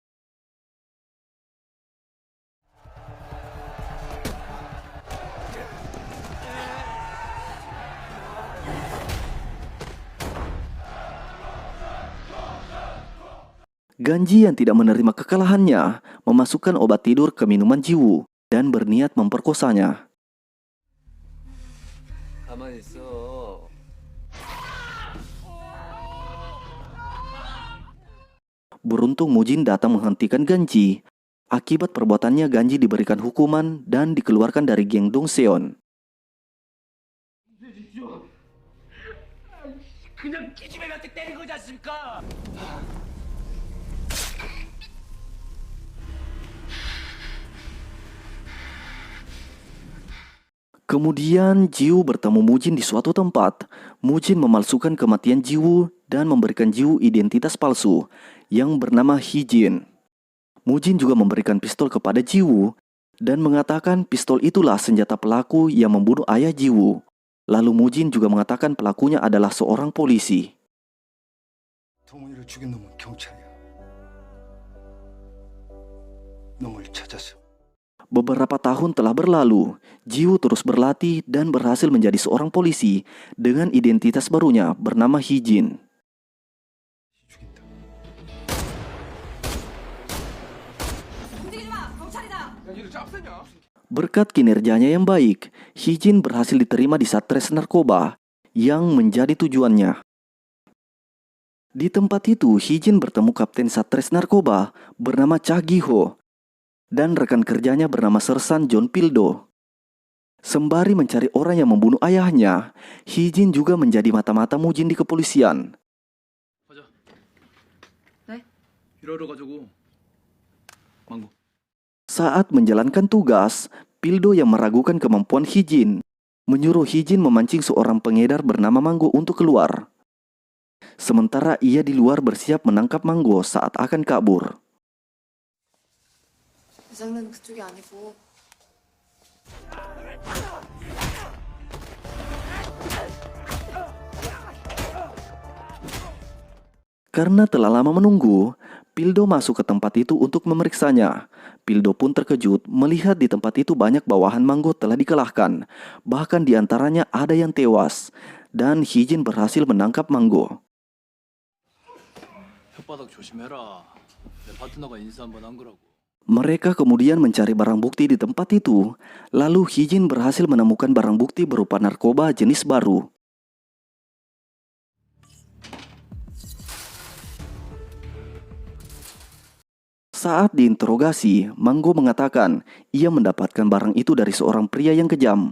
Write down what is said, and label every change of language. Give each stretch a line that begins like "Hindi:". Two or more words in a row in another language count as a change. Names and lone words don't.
Indonesian: Ganji yang tidak menerima kekalahannya memasukkan obat tidur ke minuman Jiwoo dan berniat memperkosanya.
Korean: 가만히 있어.
Indonesian: Beruntung Mujin datang menghentikan Ganji. Akibat perbuatannya, Ganji diberikan hukuman dan dikeluarkan dari geng Dongseon.
Korean: 그냥 기집애한테 때린 거지 않습니까?
Indonesian: Kemudian Jiwoo bertemu Mujin di suatu tempat. Mujin memalsukan kematian Jiwoo dan memberikan Jiwoo identitas palsu yang bernama Hee-jin. Mujin juga memberikan pistol kepada Jiwoo dan mengatakan pistol itulah senjata pelaku yang membunuh ayah Jiwoo. Lalu Mujin juga mengatakan pelakunya adalah seorang polisi.
Korean: 동훈이를 죽인 놈은 경찰이야. 놈을 찾아서.
Indonesian: Beberapa tahun telah berlalu, Jiwoo terus berlatih dan berhasil menjadi seorang polisi dengan identitas barunya bernama Hee-jin.
Korean: 죽인다.
Indonesian: Berkat kinerjanya yang baik, Hee-jin berhasil diterima di Satres Narkoba yang menjadi tujuannya. Di tempat itu, Hee-jin bertemu Kapten Satres Narkoba bernama Cha Gi-ho dan rekan kerjanya bernama Sersan John Pildo. Sembari mencari orang yang membunuh ayahnya, Hee-jin juga menjadi mata-mata Mujin di kepolisian.
Korean: 가자. 네? 일하러 가자고. 망고.
Indonesian: Saat menjalankan tugas, Pildo yang meragukan kemampuan Hee-jin menyuruh Hee-jin memancing seorang pengedar bernama Manggo untuk keluar. Sementara ia di luar bersiap menangkap Manggo saat akan kabur.
Korean: 부장은 그쪽이 아니고
Indonesian: Karena telah lama menunggu, Pildo masuk ke tempat itu untuk memeriksanya. Pildo pun terkejut melihat di tempat itu banyak bawahan Manggo telah dikalahkan. Bahkan di antaranya ada yang tewas. Dan Hee-jin berhasil menangkap Manggo.
Korean: 혓바닥 조심해라. 내 파트너가 인사 한번 한 거라고.
Indonesian: Mereka kemudian mencari barang bukti di tempat itu. Lalu Hee-jin berhasil menemukan barang bukti berupa narkoba jenis baru. Saat diinterogasi, Manggo mengatakan ia mendapatkan barang itu dari seorang pria yang kejam.